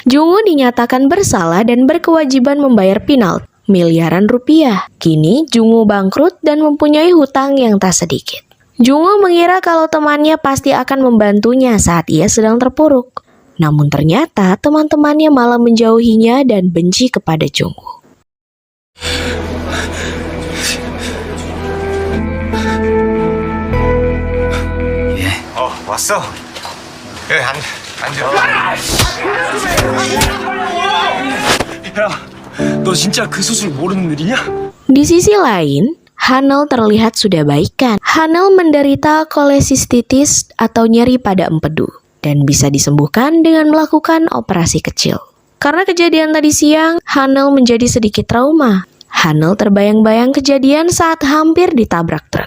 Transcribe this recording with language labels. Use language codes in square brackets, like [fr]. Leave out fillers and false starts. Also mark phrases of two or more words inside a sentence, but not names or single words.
[id] Jungwoo dinyatakan bersalah dan berkewajiban membayar penalti miliaran rupiah. Kini Jungwoo bangkrut dan mempunyai hutang yang tak sedikit. Jungwoo mengira kalau temannya pasti akan membantunya saat ia sedang terpuruk. Namun ternyata teman-temannya malah menjauhinya dan benci kepada Jungwoo. [ko] 왔어. 여기 앉아. 야, 너 진짜 그 수술 모르는 일이냐? [id] Di sisi lain, Hanul terlihat sudah baikan. Hanul menderita kolesistitis atau nyeri pada empedu dan bisa disembuhkan dengan melakukan operasi kecil. Karena kejadian tadi siang, Hanul menjadi sedikit trauma. Hanul terbayang-bayang kejadian saat hampir ditabrak truk.